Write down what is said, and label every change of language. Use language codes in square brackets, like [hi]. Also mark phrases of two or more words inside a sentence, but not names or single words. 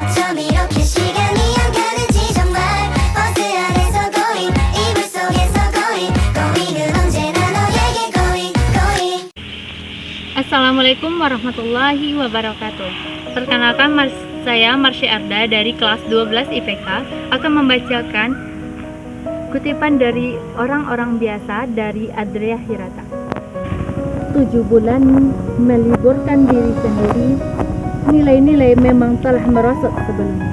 [ko] 이렇게 시간이 안 가는지 정말 버스 안에서 going 이불 속에서 going은 언제나 너에게 going. [ar] السلام عليكم ورحمة الله وبركاته. [id] Perkenalkan, saya Marsya Arda dari kelas 12 IPK akan membacakan kutipan dari Orang-orang Biasa dari Adria Hirata. 7 bulan meliburkan diri sendiri, nilai-nilai memang telah merosot sebelumnya.